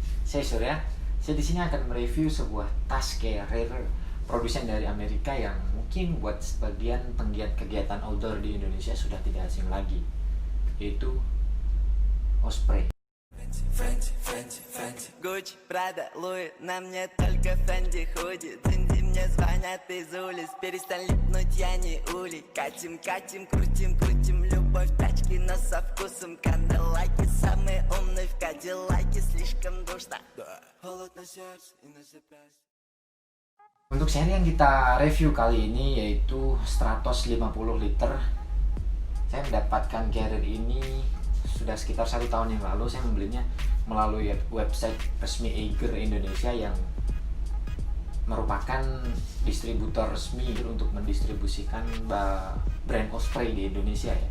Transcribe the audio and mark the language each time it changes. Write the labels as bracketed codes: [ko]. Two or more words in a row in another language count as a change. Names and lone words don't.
[id] Saya Surya. Saya di sini akan mereview sebuah tas carrier produsen dari Amerika yang mungkin buat sebagian penggiat kegiatan outdoor di Indonesia sudah tidak asing lagi, yaitu Osprey. [ru] Gucci, Prada, Louis, на мне только Фенди худи. Цинди, мне звонят из улиц, перестань липнуть, я не улей. Катим, катим, крутим, крутим, любовь тачки, но со вкусом канделаки. Самый умный в Кадиллаке, слишком душно. Холод на сердце и на запястье. [id] Untuk seri yang kita review kali ini yaitu Stratos 50 liter. Saya mendapatkan carrier ini sudah sekitar 1 tahun yang lalu. Saya membelinya melalui website resmi Eiger Indonesia yang merupakan distributor resmi untuk mendistribusikan brand Osprey di Indonesia ya.